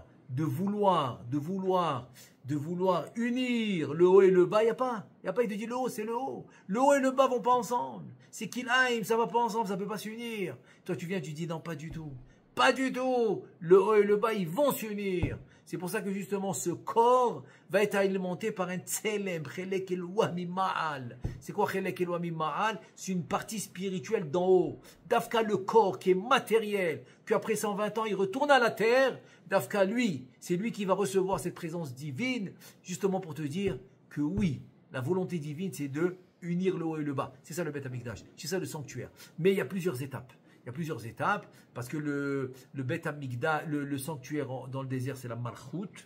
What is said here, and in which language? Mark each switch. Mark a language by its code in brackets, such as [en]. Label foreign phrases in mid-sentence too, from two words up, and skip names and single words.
[fr] De vouloir unir le haut et le bas, il n'y a pas. Il n'y a pas, il te dit le haut, c'est le haut. Le haut et le bas vont pas ensemble. C'est qu'il aime, ça va pas ensemble, ça ne peut pas s'unir. Toi, tu viens, tu dis non, pas du tout. Pas du tout. Le haut et le bas, ils vont s'unir. C'est pour ça que justement, ce corps va être alimenté par un tselem, [he] חלק אלוה ממעל. [fr] C'est quoi [he] חלק אלוה ממעל? [fr] C'est une partie spirituelle d'en haut. Dafka, le corps qui est matériel, puis après 120 ans, il retourne à la terre. Dafka, lui, c'est lui qui va recevoir cette présence divine, justement pour te dire que oui, la volonté divine, c'est de unir le haut et le bas. C'est ça le Bet HaMikdash, c'est ça le sanctuaire. Mais il y a plusieurs étapes. Il y a plusieurs étapes, parce que le Bet HaMikdash, le sanctuaire dans le désert, c'est la Malchut.